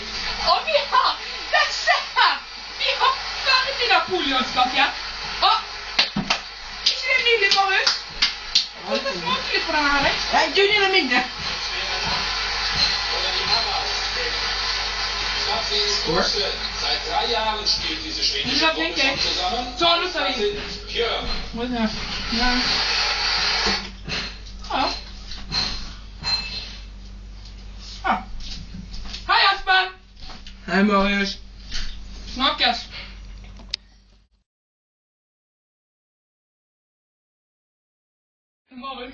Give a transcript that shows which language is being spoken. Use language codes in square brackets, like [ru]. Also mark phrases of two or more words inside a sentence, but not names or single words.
[no] Og vi har, se her, vi har ferdig napoleonskake. Og, ikke det nydelig, Marius? Du skal smake litt på denne her, ikke? Ja, du, den er mindre. Skål. [de] Seit 3 Jahren spielt diese schwedische Gruppe schon zusammen. [no] Så, nå skal vi. Bjørn. Ja. Ja. Ja. Hei, Espen! Hei, Marius. Snakkes. Marius.